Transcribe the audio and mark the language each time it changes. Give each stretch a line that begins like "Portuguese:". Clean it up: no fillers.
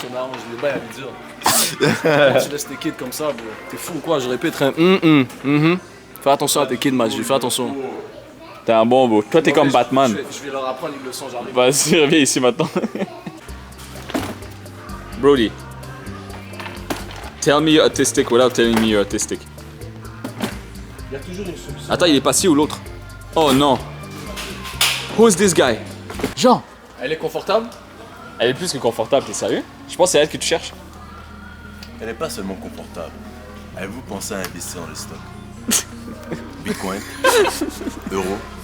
French: On arrange les bails à lui dire. Comment tu laisses tes kids comme ça, bro? T'es fou ou quoi? Je répète un Fais attention à tes kids, Majid. Fais attention. T'es un bon beau. Toi, t'es comme Batman. Je vais leur apprendre une leçon, j'arrive. Vas-y, reviens ici maintenant. Brody.
English: Tell me you're autistic without telling me you're autistic.
French: Il y a toujours une solution. Attends, il est passé ou l'autre? Oh non.
English: Who's this guy?
French: Jean. Elle est confortable? Elle est plus que confortable, t'es sérieux? Je pense que c'est elle que tu cherches. Elle n'est pas seulement confortable. Avez-vous pensé à investir dans le stock? Bitcoin, euro.